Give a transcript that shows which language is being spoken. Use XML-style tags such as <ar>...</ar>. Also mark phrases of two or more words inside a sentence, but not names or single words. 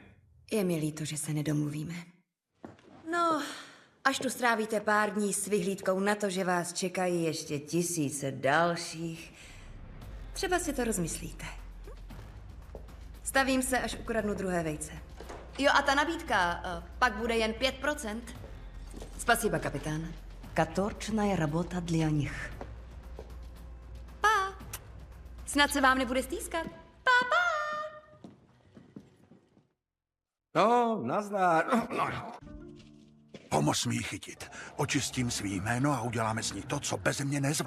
<cs>Je mi líto, že se nedomluvíme. No, až tu strávíte pár dní s vyhlídkou na to, že vás čekají ještě tisíce dalších, třeba si to rozmyslíte. Stavím se, až ukradnu druhé vejce. Jo, a ta nabídka pak bude jen 5%.</cs> <ru>Спасибо, капитан. Каторжная работа для них.</ru> <cs>Pa! Snad se vám nebude stýskat. Pa, pa! No, nazdar. Pomoz mi ji chytit. Očistím svý jméno a uděláme s ní to, co beze mě nezvládneš.</cs>